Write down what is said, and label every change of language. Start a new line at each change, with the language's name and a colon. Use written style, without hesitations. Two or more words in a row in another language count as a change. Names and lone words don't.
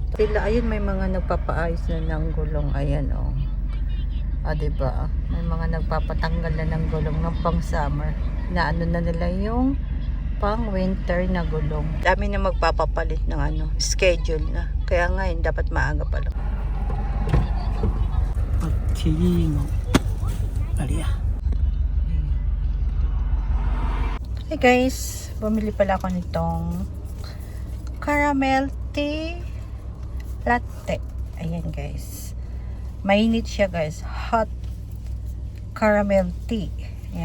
Filipino: Sila, ayun, may mga nagpapaayos na ng gulong. Ayan, oh. Diba? May mga nagpapatanggal na ng gulong ng pang summer. Na na nila yung pang winter na gulong. Dami na magpapapalit ng schedule na. Kaya ngayon, dapat maaga pa lang.
Japanese: バッテリーのあれや。
English: Hey guys,
Filipino: bumili pala ako nitong
English: caramel tea latte.
Filipino: Ayan guys. Mainit siya guys.
English: Hot caramel tea. Ayan.